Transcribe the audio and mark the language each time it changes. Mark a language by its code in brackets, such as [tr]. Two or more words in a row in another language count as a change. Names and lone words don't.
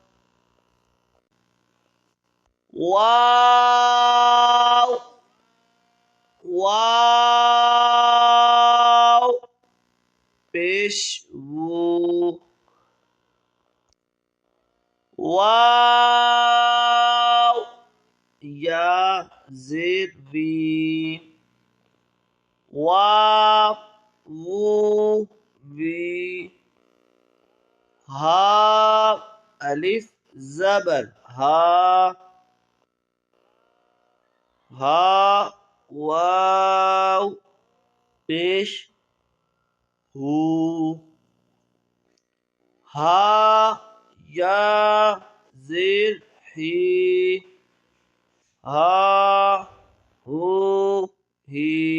[ur] واو واو پیش وو واو یا زیر وی وا وو وی ہا الف زبر ہا ہا واو پیش ہو ہا یا زیر ہی ہا ہو ہی